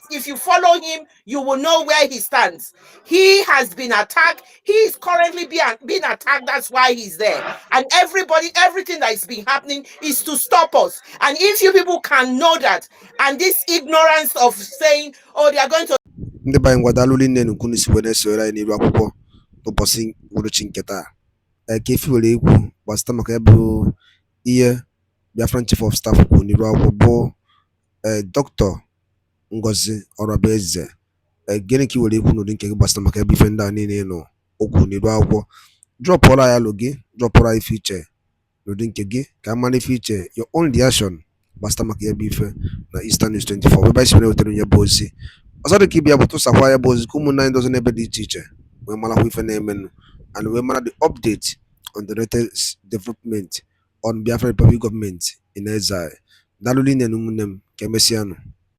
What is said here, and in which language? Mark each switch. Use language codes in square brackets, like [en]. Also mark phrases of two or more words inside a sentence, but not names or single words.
[en] If you follow him, you will know where he stands. He has been attacked. He is currently being attacked. That's why he's there. And everything that is been happening is to stop us. And if you people can know that, and this ignorance of saying, oh, they are going to... [ig] ndị be anyị ngwadalụ nne n'ukwu n'isi wee na-esoro anyị n'iru akwụkwọ n'ụbọchị uhuruchi nke taa ka efi were ekwu gbasịta maka ya bụ ihe [en] Biafran Chief of Staff [ig] kwuru n'iru akwụkwọ bụ Dr. Ngozi Orabueze. Gịnị ka i were ekwu n'ụdị nke gị gbasịta maka ya bụ ife ndị a niile nọ okwu n'iru akwụkwọ? Drọpụọra ya alụ gị, drọpụọra ife iche n'ụdị nke gị ka a mara ife iche, [en] your own reaction [ig] gbasịta maka ya bụ ife na Eastern News 24 ebe anyị si wetara ya bụ ozi. Ọzọ dị ka ịbịa bụ tụsakwa ya bụ ozi ka ụmụnne anyị dozi n'ebe dị iche iche wee marakwa ife na-emenụ and wee mara [en] the update on the latest development on Biafra Republic government in exile. [ig] Daalụ nne na ụmụnne m, ka emesịanụ.